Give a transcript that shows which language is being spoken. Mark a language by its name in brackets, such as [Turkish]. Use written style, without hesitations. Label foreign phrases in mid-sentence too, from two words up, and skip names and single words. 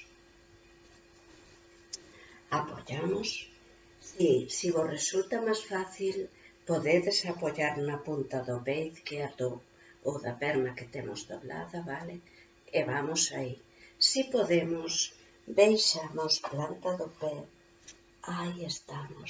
[Spanish] Apoyamos. [Galician] Si vos resulta máis fácil, podedes apoyar na punta do pé izquierdo ou da perna que temos doblada, vale? E vamos aí. Si podemos, deixamos planta do pé. Ahí estamos.